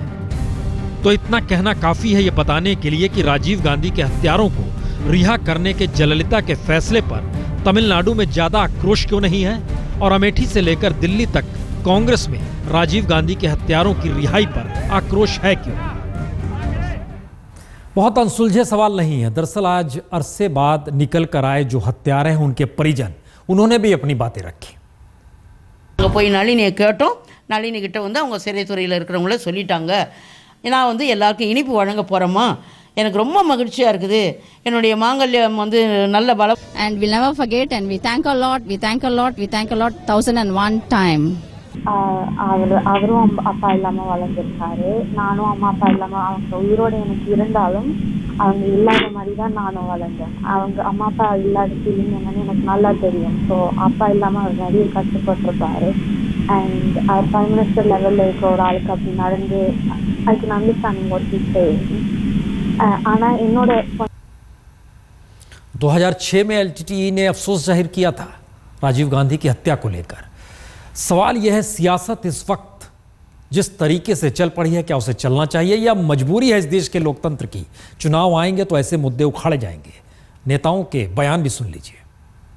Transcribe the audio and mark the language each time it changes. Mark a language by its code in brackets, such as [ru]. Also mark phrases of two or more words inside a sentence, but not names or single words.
[hi] तो इतना कहना काफी है ये बताने के लिए कि राजीव गांधी के हत्यारों को रिहा करने के जयललिता के फैसले पर तमिलनाडु में ज्यादा आक्रोश क्यों नहीं है और अमेठी से लेकर दिल्ली तक कांग्रेस में राजीव गांधी के हत्यारों की रिहाई पर आक्रोश है क्यों। बहुत अनसुलझे सवाल नहीं है। दरअसल आज अरसे बाद निकल कर आए जो हत्यारे हैं, उनके परिजन, उन्होंने भी अपनी बातें रखी। [ta] போய் நளினியை கேட்டோம். நளினி கிட்ட வந்து அவங்க சிறைத்துறையில் இருக்கிறவங்கள சொல்லிட்டாங்க, நான் வந்து எல்லாருக்கும் இனிப்பு வழங்க போகிறேம்மா, எனக்கு ரொம்ப மகிழ்ச்சியாக இருக்குது, என்னுடைய மாங்கல்யம் வந்து நல்ல பலம். [en] And we'll never forget and we thank a lot, we thank a lot, we thank a lot 1001 time. [ta] அவரும் அப்பா இல்லாமல் வளர்ந்துருக்காரு. நானும் அம்மா அப்பா இல்லாமல், அவங்க உயிரோடு எனக்கு இருந்தாலும் அவங்க இல்லாத மாதிரி தான் நானும் வளர்ந்தேன். அவங்க அம்மா அப்பா இல்லாத ஃபீலிங் என்னன்னு எனக்கு நல்லா தெரியும். ஸோ அப்பா இல்லாமல் அவர் நிறைய கஷ்டப்பட்டிருப்பாரு. [en] and prime minister levelil [ta] இருக்க ஒரு ஆளுக்கு அப்படி நடந்து [en] I can understanding what he saying. [ta] ஆனால் என்னோட [hi] 2006 में एलटीटीई ने अफसोस जाहिर किया था राजीव गांधी की हत्या को लेकर। सवाल यह है, सियासत इस वक्त जिस तरीके से चल पड़ी है, क्या उसे चलना चाहिए या मजबूरी है इस देश के लोकतंत्र की? चुनाव आएंगे तो ऐसे मुद्दे उखाड़े जाएंगे। नेताओं के बयान भी सुन लीजिए।